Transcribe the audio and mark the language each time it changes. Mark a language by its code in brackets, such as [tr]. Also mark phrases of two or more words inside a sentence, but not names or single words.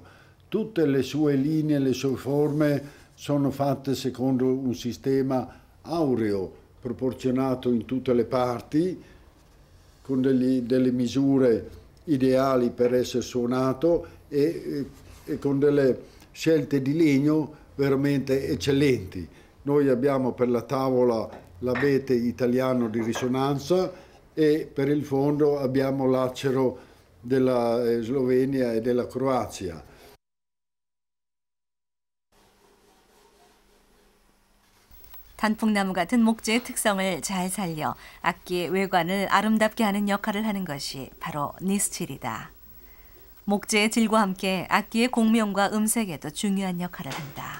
[it] Tutte le sue linee, le sue forme sono fatte secondo un sistema aureo, proporzionato in tutte le parti, con delle misure ideali per essere suonato e con delle scelte di legno veramente eccellenti. Noi abbiamo per la tavola l'abete italiano di risonanza e per il fondo abbiamo l'acero della Slovenia e della Croazia. [ko] 단풍나무 같은 목재의 특성을 잘 살려 악기의 외관을 아름답게 하는 역할을 하는 것이 바로 니스틸이다. 목재의 질과 함께 악기의 공명과 음색에도 중요한 역할을 한다.